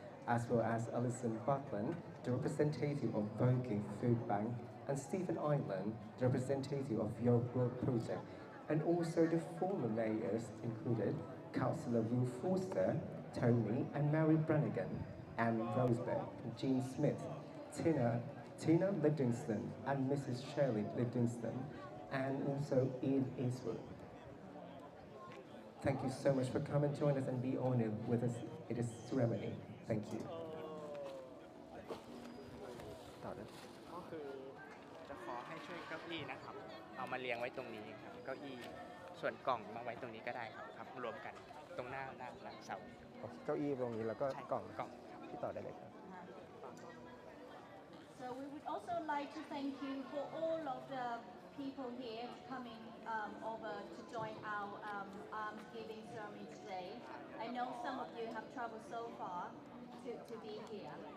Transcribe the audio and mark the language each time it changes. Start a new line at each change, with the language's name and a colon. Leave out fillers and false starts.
English: as well as Alison Buckland, the representative of Woking Food Bank, and Stephen Island, the representative of Your World Project, and also the former mayors included Councillor Will Forster, Tony and Mary Brannigan, Anne Rosebeck, Jean Smith, Tina Livingston, and Mrs. Shirley Livingston, and also Ian Eastwood. Thank you so much for coming and join us and be honored with us in this ceremony. Thank you.
Thai: ก็คือจะขอให้ช่วยเก้าอี้นะครับ เอามาเรียงไว้ตรงนี้ครับ เก้าอี้ส่วนกล่องมาไว้ตรงนี้ก็ได้ครับรวมกันตรงหน้าเสา เก้าอี้ตรงนี้แล้วก็กล่อง กล่อง ที่ต่อได้เลยครับ
English: So we would also like to thank you for all of the people here coming over to join our Almsgiving ceremony today. I know some of you have traveled so far to be here.